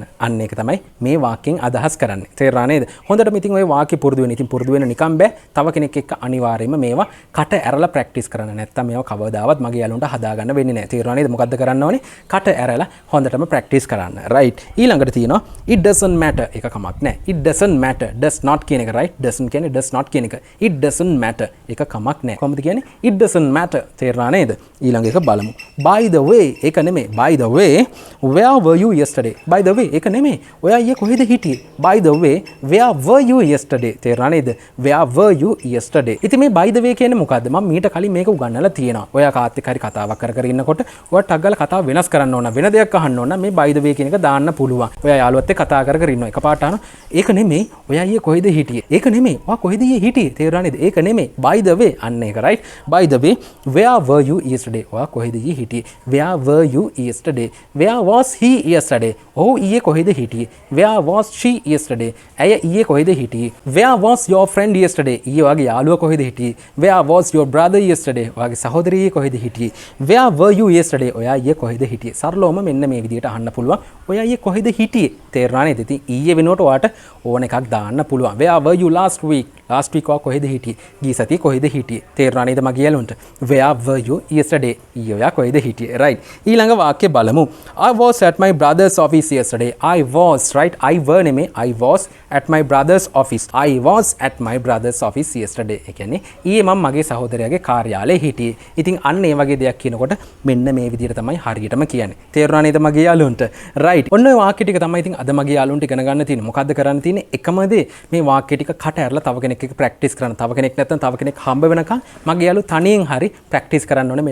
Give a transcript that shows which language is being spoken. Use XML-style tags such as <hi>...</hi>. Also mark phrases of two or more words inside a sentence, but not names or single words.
<si>අන්න ඒක තමයි මේ වාක්‍යයෙන් අදහස් කරන්නේ. තේරුණා නේද? හොඳටම ඉතින් ඔය වාක්‍ය පුරුදු වෙන්න. ඉතින් පුරුදු වෙන්න නිකන් බෑ. තව කෙනෙක් එක්ක අනිවාර්යයෙන්ම මේවා කට ඇරලා ප්‍රැක්ටිස් කරන්න. නැත්තම් මේවා කවදාවත් මගේ යාළුවන්ට හදාගන්න වෙන්නේ නැහැ. තේරුණා නේද? මොකද්ද කරන්න ඕනේ? කට ඇරලා හොඳටම ප්‍රැක්ටිස් කරන්න. right. ඊළඟට තියෙනවා</si> <en>it doesn't matter.</en> <si>ඒක කමක් නැහැ.</si> <en>it doesn't matter. does not</en> <si>කියන එක, right? doesn't කියන්නේ</si> <en>does not</en> <si>කියන එක.</si> <en>it doesn't matter.</en> <si>ඒක කමක් නැහැ. කොහොමද කියන්නේ?</si> <en>it doesn't matter.</en> <si>තේරුණා නේද? ඊළඟ එක බලමු.</si> <en>by the way</en> <si>ඒක නෙමෙයි.</si> <en>by the way where were you yesterday? by the way</en> <si>ඒක නෙමෙයි. ඔයා ඊයේ කොහෙද හිටියේ?</si> <en>by the way where were you yesterday?</en> <si>තේරුණා නේද?</si> <en>where were you yesterday?</en> <si>ඉතින් මේ</si> <en>by the way</en> <si>කියන්නේ මොකද්ද? මම මීට කලින් මේක උගන්වලා තියෙනවා. ඔයා කාත් එක්ක හරි කතාවක් කර ඉන්නකොට ඔයා ටක් ගාලා කතාව වෙනස් කරන්න ඕන. වෙන දෙයක් අහන්න ඕන. මේ</si> <en>by the way</en> <si>කියන එක දාන්න පුළුවන්. ඔයා යාළුවත් එක්ක කතා කර ඉන්නවා. එකපාරට අහනවා ඒක නෙමෙයි. ඔයා ඊයේ කොහෙද හිටියේ? ඒක නෙමෙයි. ඔයා කොහෙද ඊයේ හිටියේ? තේරුණා නේද? ඒක නෙමෙයි.</si> <en>by the way</en> <si>අන්න ඒක,</si> <en>right? by the way where were you yesterday?</en> <si>ඔයා කොහෙද ඊයේ හිටියේ?</si> <en>where were you yesterday? where was he yesterday?</en> <si>ඔහු ඊයේ කොහෙද හිටියේ?</si> <en>where was she yesterday?</en> <si>ඇය ඊයේ කොහෙද හිටියේ?</si> <en>where was your friend yesterday?</en> <si>ඊයේ ඔයාගේ යාළුවා කොහෙද හිටියේ?</si> <en>where was your brother yesterday?</en> <si>ඔයාගේ සහෝදරිය ඊයේ කොහෙද හිටියේ?</si> <en>where were you yesterday?</en> <si>ඔයා ඊයේ කොහෙද හිටියේ? සරලවම මෙන්න මේ විදිහට අහන්න පුළුවන්. ඔයා ඊයේ කොහෙද හිටියේ? තේරුණා නේද? ඉතින් ඊයේ වෙනකොට ඔයාට ඕන එකක් දාන්න පුළුවන්.</si> <en>where were you last week? last week</en> <si>ඔයා කොහෙද හිටියේ? ගිය සතියේ කොහෙද හිටියේ? තේරුණා නේද මගේ යාළුවන්ට?</si> <en>where were you yesterday?</en> <si>ඊයේ ඔයා කොහෙද හිටියේ? right. ඊළඟ වාක්‍ය බලමු.</si> <en>I was at my brother's office yesterday. I was, right? I were නෙමෙයි. I was at my brother's office. I was at my brother's office yesterday.</en> <si>ඒ කියන්නේ ඊයේ මම මගේ සහෝදරයාගේ කාර්යාලයේ හිටියේ. ඉතින් අන්න ඒ වගේ දෙයක් කියනකොට මෙන්න මේ විදිහට තමයි හරියටම කියන්නේ. තේරුණා නේද මගේ යාළුවන්ට? right. ඔන්න ඔය වාක්‍ය ටික තමයි ඉතින් අද මගේ යාළුවන්ට ඉගෙන ගන්න තියෙන්නේ. මොකද්ද කරන්න තියෙන්නේ? එකම දේ මේ වාක්‍ය ටික කට ඇරලා තව කෙනෙක් එක්ක ප්‍රැක්ටිස් කරන්න. තව කෙනෙක් නැත්නම් තව කෙනෙක් හම්බ වෙනකන් මගේ යාළුවෝ තනියෙන් හරි ප්‍රැක්ටිස් කරන්න ඕනේ.</si>